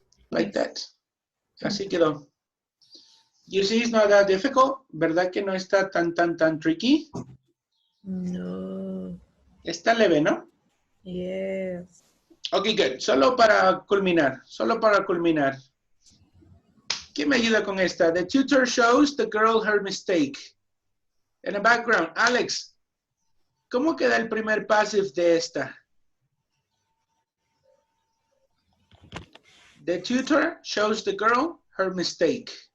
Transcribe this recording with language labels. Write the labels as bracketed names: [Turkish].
[English] Like that. [Spanish] Así quedó. [English] You see, it's not that difficult, [Spanish] ¿verdad que no está tan tricky? No. Está leve, ¿no? [English] Yes. Ok, good. [Spanish] Solo para culminar. Solo para culminar. ¿Quién me ayuda con esta? [English] The tutor shows the girl her mistake. In the background, [Spanish] Alex, ¿cómo queda el primer passive de esta? [English] The tutor shows the girl her mistake.